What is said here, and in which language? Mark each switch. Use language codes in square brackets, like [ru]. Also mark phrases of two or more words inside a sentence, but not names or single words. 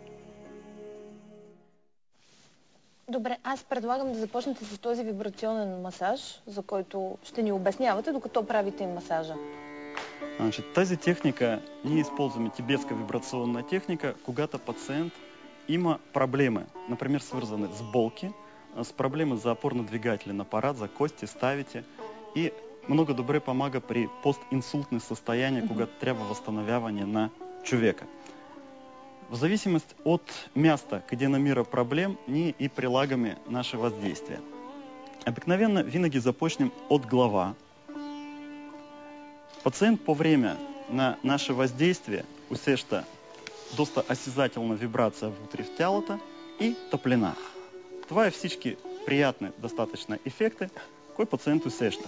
[bg] Добре, аз предлагам да започнете с този вибрационен масаж, за който ще ни обяснявате, докато правите масажа. Значит, тази техника, ние използваме тибетска вибрационна техника, когато пациент има проблемы, например, свързаны с болки, с проблемы за [ru] опорно-двигательный аппарат, [bg] за кости, ставите. И много добре помага при постинсультни состояния, когато трябва възстановяване на човека. В зависимости от [ru] места, где [bg] намира проблем, ние и прилагаме наше воздействие. Обыкновенно винаги започнем от глава. Пациент по време на наше воздействие усеща доста осязателна вибрация внутри в тялото и топлина. Това е всички приятни достатъчно ефекти, кои пациент усеща.